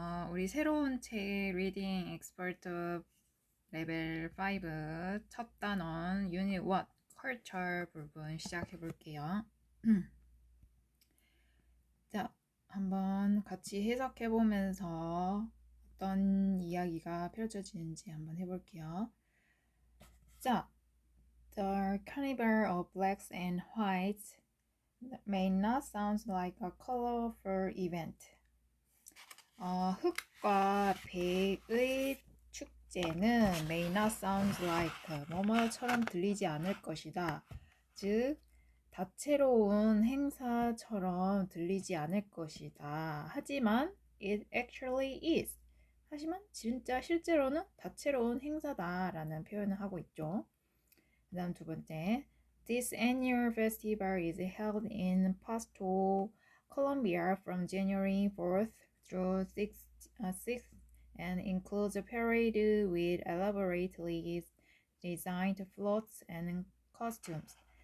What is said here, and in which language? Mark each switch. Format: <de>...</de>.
<ko>우리 새로운 책 리딩 엑스퍼트 레벨 5 첫 단원 유닛 1 culture 부분 시작해 볼게요. 자, 한번 같이 해석해 보면서 어떤 이야기가 펼쳐지는지 한번 해볼게요.</ko> <en>자, The carnival of blacks and whites may not sound like a colorful event.</en> <ko>흑과 백의 축제는</ko> <en>may not sound like</en> <ko>뭐뭐처럼 들리지 않을 것이다. 즉, 다채로운 행사처럼 들리지 않을 것이다. 하지만</ko> <en>it actually is.</en> <ko>하지만 진짜 실제로는 다채로운 행사다라는 표현을 하고 있죠. 그 다음 두 번째.</ko> <en>This annual festival is held in Pasto, Colombia from January 4th through 6th and includes a parade with elaborately designed floats and costumes.</en>